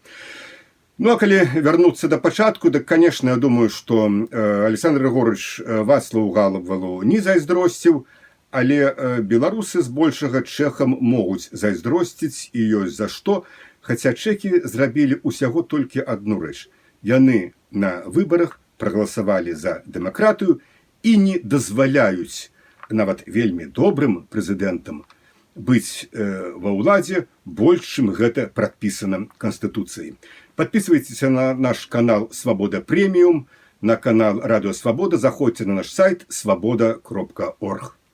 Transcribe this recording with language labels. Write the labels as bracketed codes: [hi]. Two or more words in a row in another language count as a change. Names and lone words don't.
[be] Ну, а калі вярнуцца да пачатку, дык, конечно, я думаю, што Александр Григорович Вацлаву Габалу не зайздросціў, але беларусы збольшага чэхам могуць зайздросціць, і ёсць за што, хаця чэхі зрабілі ўсяго толькі адну рэч. Яны на выбарах прагаласавалі за дэмакратыю і не дазваляюць нават вельмі добрым прэзідэнтам быць ва ўладзе больш, чым гэта прадпісана Канстытуцыяй. [ru] Подписывайтесь на наш канал «Свобода Премиум», на канал «Радио Свобода», заходите на наш сайт svoboda.org.